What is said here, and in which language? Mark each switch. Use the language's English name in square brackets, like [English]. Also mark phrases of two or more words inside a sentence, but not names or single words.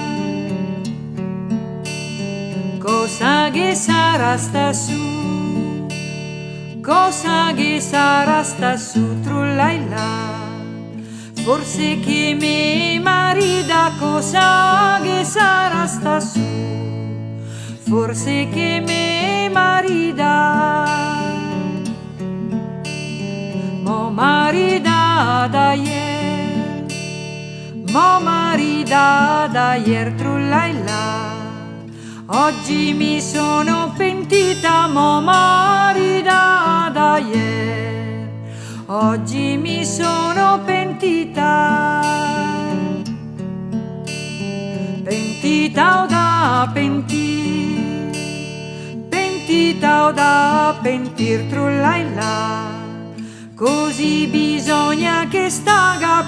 [Venetian] Cosa che sarà sta su? Cosa che sarà sta su, trullailla, forse che me marida. Cosa che sarà sta su? Forse che me marida. Mo marida da ier, mo marida da ier, trullailla, [Italian] oggi mi sono pentita. [Venetian] Mo marida da ier, [Italian] oggi mi sono pentita. [Venetian] Pentita o da pentir, pentita o da pentir, trullailla, così bisogna che staga.